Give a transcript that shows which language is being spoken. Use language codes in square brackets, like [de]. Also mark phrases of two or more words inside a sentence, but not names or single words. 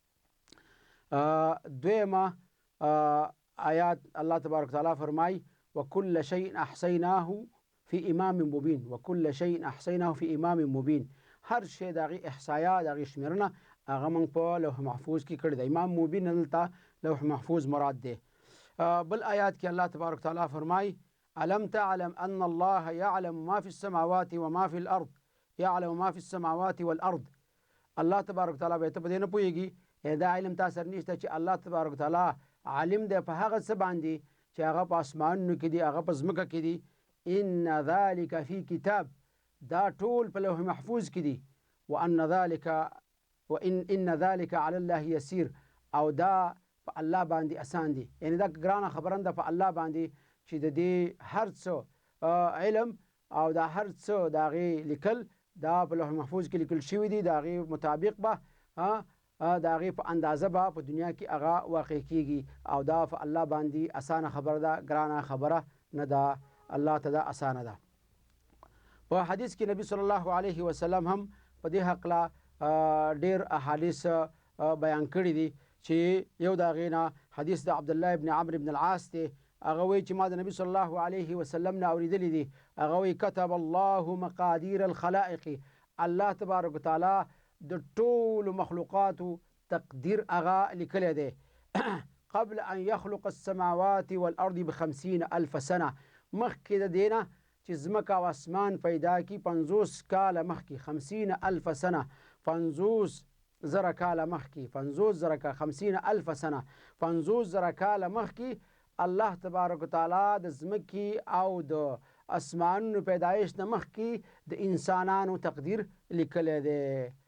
[ps] دویمه آیات الله تبارک وتعالی فرمایي [ar] وکل شیء احصیناه فی امام مبین، وکل شیء احصیناه فی امام مبین، [ps] هر شی د هغې احصایه د هغې شمېرنه هغه موږ په لوح محفوظ کې کړې ده. [ar] امام مبین [ps] دلته لوح محفوظ مراد دی. بل آیات کې [ar] الله تبارک تعالی فرمای الم تعلم ان الله يعلم ما في السماوات وما في الارض يعلم ما في السماوات والارض. [ps] الله تبارک تعالی به ته په دې نه پوهیږي دا علم تاسو سره نشته چې الله تبارک تعالی عالم دی په هغه څه باندې چې هغه په اسمانونو کې دي هغه په ځمکه کې دي. [ar] ان ذلك في کتاب، [ps] دا ټول په لوح محفوظ کې دي. [ar] وان ذلك على الله يسير، [ps] او دا په الله باندې آسان دي. یعنی دا ګرانه خبره ده په الله باندې چې د دې هر څه علم او دا هر څه د هغې لیکل دا په لوح محفوظ کې لیکل شوي دي. د هغې مطابق به د هغې په اندازه به په دنیا کې هغه واقع کیږي، او دا په الله باندې اسانه خبره ده، ګرانه خبره نه ده. الله ته دا اسانه ده. په حدیث کې نبی صلی الله علیه وسلم هم په دې هکله ډېر احادیث بیان کړي دي چې یو د هغې نه حدیث د عبدالله ابن عمرو ابن العاص دی. هغه وایي چې ما د نبی صلی الله علیه وسلم نه اورېدلی دي. هغه وایي [ar] كتب الله مقادیر الخلائق، [ps] الله تبارک وتعالی د ټولو مخلوقاتو تقدیر هغه لیکلی دی. [ar] قبل ان يخلق السماوات والارض ب50,000 سنه، [ps] مخکې د دې نه چې ځمکه او اسمان پیدا کی 50 کاله مخکې، 50,000 سنه، 50,000 کاله مخکې، 50,000 سنه، 50,000 کاله مخکې الله تبارک وتعالی د ځمکې او د اسمانونو پیدایش نه مخکې د انسانانو تقدیر لیکلی دی.